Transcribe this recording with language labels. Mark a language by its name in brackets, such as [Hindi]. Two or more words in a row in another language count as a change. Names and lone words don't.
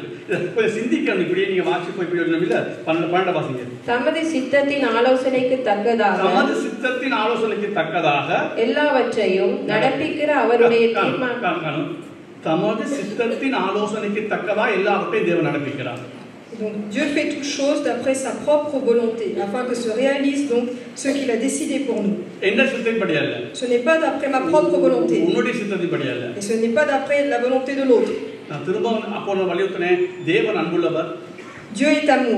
[Tamil] கொஞ்சம் சிந்திக்கணும். இப்படியே நீங்க வாசி போய் இப்படி இல்ல 12 வாசிங்க. தமது சித்தத்தின் ஆலோசனைக்கு தக்கதாக எல்லாவற்றையும் நடப்பிக்கிற அவருடைய தீர்மானம். தமது சித்தத்தின் ஆலோசனைக்கு தக்கதாக எல்லாவற்றையும் தேவன் நடப்பிக்கிறார். [French] Donc Dieu fait toutes choses d'après sa propre volonté, afin que se réalise donc ce qu'il a décidé pour nous. Ce n'est pas d'après ma propre volonté. Et ce n'est pas d'après la volonté de l'autre. Dieu est amour.